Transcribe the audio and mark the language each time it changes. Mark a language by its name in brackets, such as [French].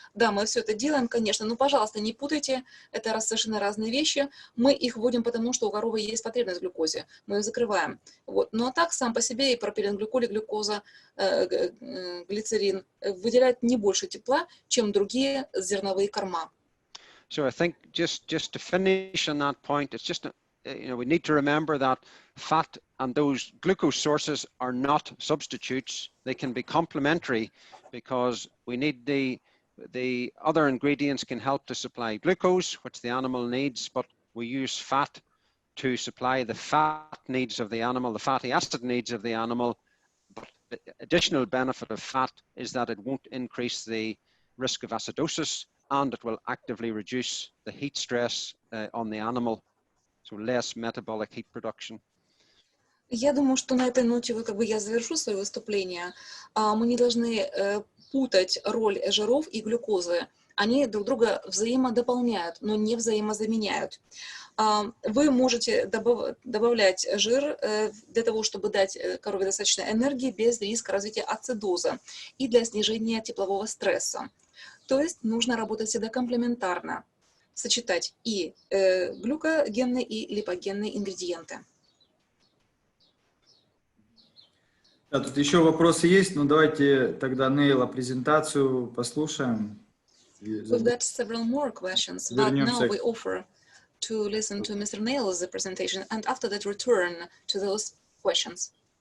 [Russian] Да, мы все это делаем, конечно, но, пожалуйста, не путайте, это совершенно разные вещи. Мы их вводим потому, что у коровы есть потребность в глюкозе, мы ее закрываем. Вот. Ну а так, сам по себе и пропиленгликоль, и глюкоза, глицерин выделяют не больше тепла, чем другие зерновые корма. [English] So I think just to finish on that point, it's just, we need to remember that fat and those glucose sources are not substitutes. They can be complementary because we need the other ingredients can help to supply glucose, which the animal needs, but we use fat to supply the fat needs of the animal, the fatty acid needs of the animal. But the additional benefit of fat is that it won't increase the risk of acidosis, and it will actively reduce the heat stress on the animal, so less metabolic heat production. [Russian] Я думаю, что на этой ноте я завершу свое выступление. Мы не должны путать роль жиров и глюкозы. Они друг друга взаимодополняют, но не взаимозаменяют. Вы можете добавлять жир для того, чтобы дать корове достаточно энергии без риска развития ацидоза и для снижения теплового стресса. То есть нужно работать всегда комплементарно, сочетать и глюкогенные, и липогенные ингредиенты. Да, тут еще вопросы есть, но давайте тогда, Нейла, презентацию послушаем. [English] We've got several more questions, but now we offer to listen to Mr. Nail's presentation, and after that return to those questions.